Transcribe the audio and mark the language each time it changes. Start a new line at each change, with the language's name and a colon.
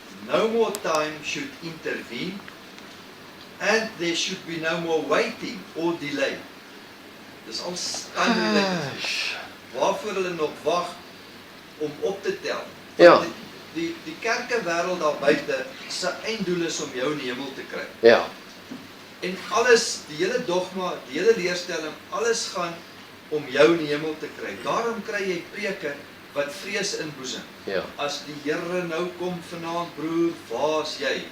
English: no more time should intervene, and there should be no more waiting or delay.
Afrikaans: Dis al time-related. Waarvoor hulle nog wag om op te tel. Ja. Want Die kerkewêreld daar buite, sy einddoel is om jou in die hemel te kry. ja, En alles, die hele dogma, die hele leerstelling, alles gaan om jou in die hemel te kry. Daarom kry jy preke wat vrees inboesem. ja, As die Here nou kom vanaand, broer, waar is jy?